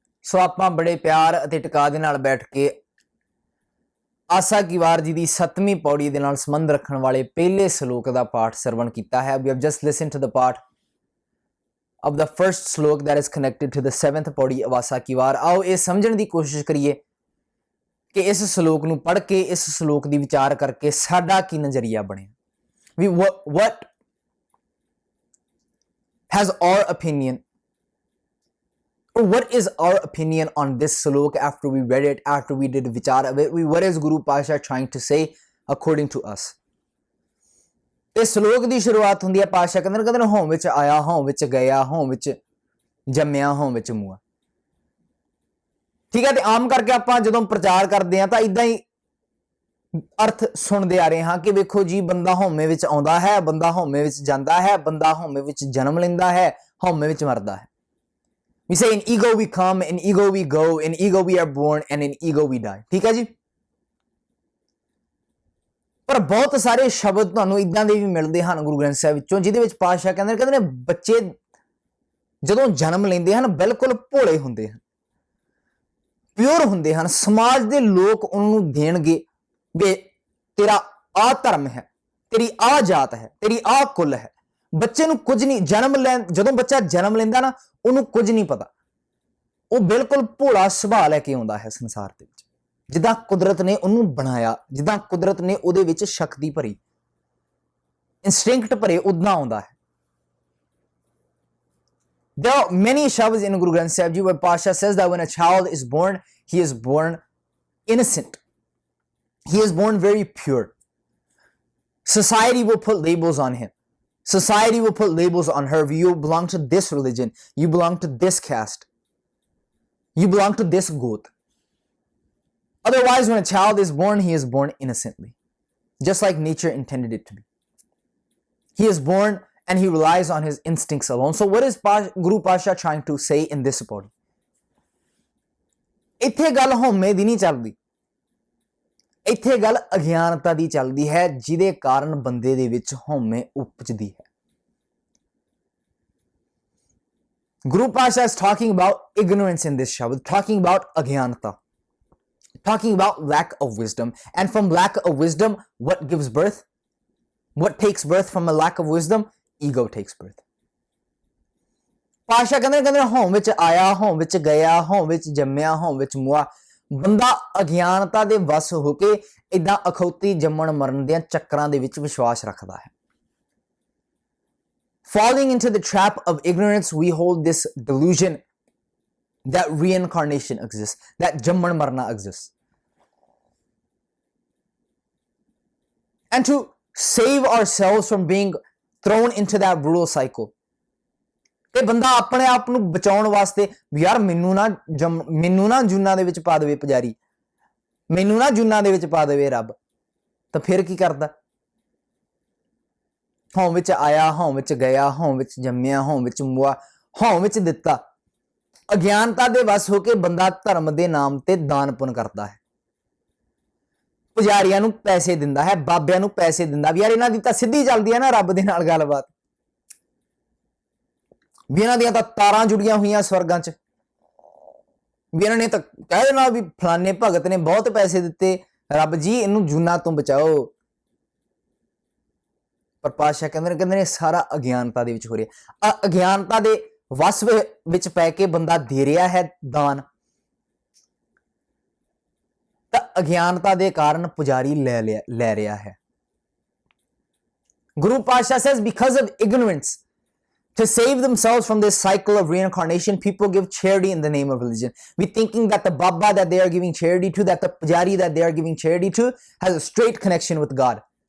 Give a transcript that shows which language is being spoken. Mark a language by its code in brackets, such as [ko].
[pa] ਸੋ ਆਪਾਂ ਬੜੇ ਪਿਆਰ ਅਤੇ ਟਿਕਾ ਦੇ ਨਾਲ ਬੈਠ ਕੇ ਆਸਾ ਕੀ ਵਾਰ ਜੀ ਦੀ 7ਵੀਂ ਪੌੜੀ ਦੇ ਨਾਲ ਸੰਬੰਧ ਰੱਖਣ ਵਾਲੇ ਪਹਿਲੇ ਸ਼ਲੋਕ ਦਾ ਪਾਠ ਸਰਵਣ ਕੀਤਾ ਹੈ। [en] We have just listened to the part of the first slok that is connected to the 7th pauri of Asa ki Var. [pa] ਆਓ ਇਹ ਸਮਝਣ ਦੀ ਕੋਸ਼ਿਸ਼ ਕਰੀਏ ਕਿ ਇਸ ਸ਼ਲੋਕ ਨੂੰ ਪੜ੍ਹ ਕੇ, ਇਸ ਸ਼ਲੋਕ ਦੀ ਵਿਚਾਰ ਕਰਕੇ ਸਾਡਾ ਕੀ ਨਜ਼ਰੀਆ ਬਣਿਆ। [en] What has our opinion, or what is our opinion on this slok after we read it, after we did vichar of it? What is Guru Pasha trying to say according to us? [pa] ਇਸ ਸ਼ਲੋਕ ਦੀ ਸ਼ੁਰੂਆਤ ਹੁੰਦੀ ਹੈ ਪਾਸ਼ਾ ਕਹਿੰਦੇ ਹੋਂ ਵਿੱਚ ਆਇਆ ਹੋਂ ਵਿੱਚ ਗਿਆ, ਹੋਂ ਵਿੱਚ ਜੰਮਿਆ ਹੋਂ ਵਿੱਚ ਮੂਆ। ਠੀਕ ਹੈ, ਤੇ ਆਮ ਕਰਕੇ ਆਪਾਂ ਜਦੋਂ ਪ੍ਰਚਾਰ ਕਰਦੇ ਹਾਂ ਤਾਂ ਇਦਾਂ ਹੀ ਅਰਥ ਸੁਣਦੇ ਆ ਰਹੇ ਹਾਂ ਕਿ ਵੇਖੋ ਜੀ, ਬੰਦਾ ਹਉਮੈ ਵਿੱਚ ਆਉਂਦਾ ਹੈ, ਬੰਦਾ ਹਉਮੈ ਵਿੱਚ ਜਾਂਦਾ ਹੈ, ਬੰਦਾ ਹਉਮੈ ਵਿੱਚ ਜਨਮ ਲੈਂਦਾ ਹੈ, ਹਉਮੈ ਵਿੱਚ ਮਰਦਾ ਹੈ। [en] We say in ego we come, in ego we go, in ego we are born, and in ego we die। [pa] ਠੀਕ ਹੈ ਜੀ। ਪਰ ਬਹੁਤ ਸਾਰੇ ਸ਼ਬਦ ਤੁਹਾਨੂੰ ਇਦਾਂ ਦੇ ਵੀ ਮਿਲਦੇ ਹਨ ਗੁਰੂ ਗ੍ਰੰਥ ਸਾਹਿਬ ਵਿੱਚੋਂ, ਜਿਹਦੇ ਵਿੱਚ ਪਾਤਸ਼ਾਹ ਕਹਿੰਦੇ ਨੇ ਬੱਚੇ ਜਦੋਂ ਜਨਮ ਲੈਂਦੇ ਹਨ ਬਿਲਕੁਲ ਭੋਲੇ ਹੁੰਦੇ ਹਨ, ਪਿਓਰ ਹੁੰਦੇ ਹਨ। ਸਮਾਜ ਦੇ ਲੋਕ ਉਹਨੂੰ ਦੇਣਗੇ ਵੇ ਤੇਰਾ ਆ ਧਰਮ ਹੈ, ਤੇਰੀ ਆ ਜਾਤ ਹੈ, ਤੇਰੀ ਆ ਕੁਲ ਹੈ। ਬੱਚੇ ਨੂੰ ਕੁਝ ਨਹੀਂ, ਜਦੋਂ ਬੱਚਾ ਜਨਮ ਲੈਂਦਾ ਨਾ, ਉਹਨੂੰ ਕੁਝ ਨਹੀਂ ਪਤਾ। ਉਹ ਬਿਲਕੁਲ ਭੋਲਾ ਸੁਭਾਅ ਲੈ ਕੇ ਆਉਂਦਾ ਹੈ ਸੰਸਾਰ ਦੇ ਵਿੱਚ, ਜਿੱਦਾਂ ਕੁਦਰਤ ਨੇ ਉਹਨੂੰ ਬਣਾਇਆ, ਜਿੱਦਾਂ ਕੁਦਰਤ ਨੇ ਉਹਦੇ ਵਿੱਚ ਸ਼ਕਤੀ ਭਰੀ, ਇਨਸਟਿੰਕਟ ਭਰੇ, ਉਦਾਂ ਆਉਂਦਾ ਹੈ। [en] There are many shabds in Guru Granth Sahib Ji where Pasha says that when a child is born, he is born innocent. He is born very pure. Society will put labels on him. Society will put labels on her. You belong to this religion. You belong to this caste. You belong to this goat. Otherwise, when a child is born, he is born innocently, just like nature intended it to be. He is born and he relies on his instincts alone. So what is Guru Pasha trying to say in this podi? [pa] ਇੱਥੇ ਗੱਲ ਹਉਮੈ ਦੀ ਨਹੀਂ ਚੱਲਦੀ, ਇੱਥੇ ਗੱਲ ਅਗਿਆਨਤਾ ਦੀ ਚੱਲਦੀ ਹੈ, ਜਿਹਦੇ ਕਾਰਨ ਬੰਦੇ ਦੇ ਵਿੱਚ ਹਉਮੈ ਉਪਜਦੀ ਹੈ। [en] Guru Pasha is talking about ignorance in this shabd, talking about agyanata, talking about lack of wisdom. And from lack of wisdom, what gives birth? What takes birth from a lack of wisdom? Ego takes birth. [pa] ਪਾਸ਼ਾ ਕਹਿੰਦੇ ਹੋਂ ਵਿੱਚ ਆਇਆ, ਹੋਂ ਵਿੱਚ ਗਿਆ, ਹੋਂ ਵਿੱਚ ਜੰਮਿਆ, ਹੋਂ ਵਿੱਚ ਮੁਆ। ਬੰਦਾ ਅਗਿਆਨਤਾ ਦੇ ਵਸ ਹੋ ਕੇ ਇਦਾਂ ਅਖੌਤੀ ਜੰਮਣ ਮਰਨ ਦੇ ਚੱਕਰਾਂ ਦੇ ਵਿੱਚ ਵਿਸ਼ਵਾਸ ਰੱਖਦਾ ਹੈ। [en] Falling into the trap of ignorance, we hold this delusion that reincarnation exists, that Jamman Marna exists. and to save ourselves from being thrown into that brutal cycle. [pa] ਤੇ ਬੰਦਾ ਆਪਣੇ ਆਪ ਨੂੰ ਬਚਾਉਣ ਵਾਸਤੇ ਵੀ ਯਾਰ ਮੈਨੂੰ ਨਾ ਜੂਨਾਂ ਦੇ ਵਿੱਚ ਪਾ ਦੇਵੇ ਪੁਜਾਰੀ, ਮੈਨੂੰ ਨਾ ਜੂਨਾਂ ਦੇ ਵਿੱਚ ਪਾ ਦੇਵੇ ਰੱਬ, ਤਾਂ ਫਿਰ ਕੀ ਕਰਦਾ? ਹੌਂ ਵਿੱਚ ਆਇਆ, ਹੌਂ ਵਿੱਚ ਗਿਆ, ਹੌਂ ਵਿੱਚ ਜੰਮਿਆ, ਹੌਂ ਵਿੱਚ ਮੁਆ, ਹੌਂ ਵਿੱਚ ਦਿੱਤਾ। ਅਗਿਆਨਤਾ ਦੇ ਵਸ ਹੋ ਕੇ ਬੰਦਾ ਧਰਮ ਦੇ ਨਾਮ ਤੇ ਦਾਨ ਪੁੰਨ ਕਰਦਾ ਹੈ, ਪੁਜਾਰੀਆਂ ਨੂੰ ਪੈਸੇ ਦਿੰਦਾ ਹੈ, ਬਾਬਿਆਂ ਨੂੰ ਪੈਸੇ ਦਿੰਦਾ ਵੀ ਯਾਰ ਇਹਨਾਂ ਦੀ ਤਾਂ ਸਿੱਧੀ ਚੱਲਦੀ ਹੈ ਨਾ ਰੱਬ ਦੇ ਨਾਲ ਗੱਲਬਾਤ, ਵੀ ਇਹਨਾਂ ਦੀਆਂ ਤਾਂ ਤਾਰਾਂ ਜੁੜੀਆਂ ਹੋਈਆਂ ਸਵਰਗਾਂ 'ਚ, ਵੀ ਇਹਨਾਂ ਨੇ ਤਾਂ ਕਹਿ ਦੇਣਾ ਵੀ ਫਲਾਣੇ ਭਗਤ ਨੇ ਬਹੁਤ ਪੈਸੇ ਦਿੱਤੇ, ਰੱਬ ਜੀ ਇਹਨੂੰ ਜੂਨਾਂ ਤੋਂ ਬਚਾਓ। ਪਰ ਪਾਤਸ਼ਾਹ ਕਹਿੰਦੇ ਨੇ ਸਾਰਾ ਅਗਿਆਨਤਾ ਦੇ ਵਿੱਚ ਹੋ ਰਿਹਾ। ਅਗਿਆਨਤਾ ਦੇ ਵਸ ਵਿੱਚ ਪੈ ਕੇ ਬੰਦਾ ਦੇ ਰਿਹਾ ਹੈ ਦਾਨ, ਤਾਂ ਅਗਿਆਨਤਾ ਦੇ ਕਾਰਨ ਪੁਜਾਰੀ ਲੈ ਰਿਹਾ ਹੈ। [en] Guru Patshah says because of ignorance, to save themselves from this cycle of reincarnation, people give charity in the name of religion. We thinking that the Baba that they are giving charity to, that the pujari that they are giving charity to, has a straight connection with God.